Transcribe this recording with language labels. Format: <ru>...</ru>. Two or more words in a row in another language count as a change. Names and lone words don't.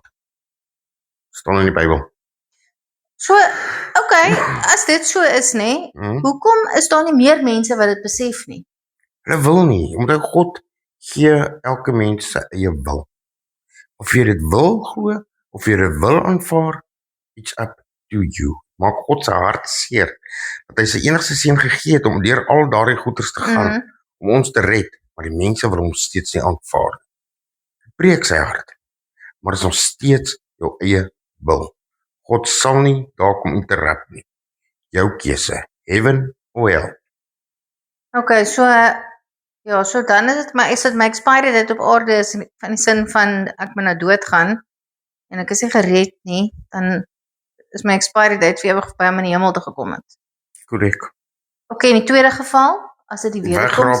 <af>Staan in die Bybel. So, okay, as dit so is nê, hoekom is daar nie meer mense wat dit besef nie? Hulle wil nie, omdat God gee elke mens sy eie wil. Of jy dit wil glo, of jy dit wil aanvaar,</af> <en>it's up to you.</en> <af>Maak God se hart seer, dat hy sy enigste seun gegee het om deur al daardie goeters te gaan, om ons te red, maar die mense wil hom steeds nie aanvaar. Breek sy hart, maar dit is nog steeds jou eie wil. God sal nie daar kom interrupt nie. Jou keuse,</af> <en>heaven or hell.</en> <af>Okay, so ja, so dan is dit my</af> <en>expiry date</en> <af>op aarde is van die sin van ek moet nou doodgaan en ek is nie gered nie, dan is my</af> <en>expiry date</en> <af>vir ewig verby om in die hemel te gekom het. Korrek. Okay, in die tweede geval, as dit die wederkoms</af>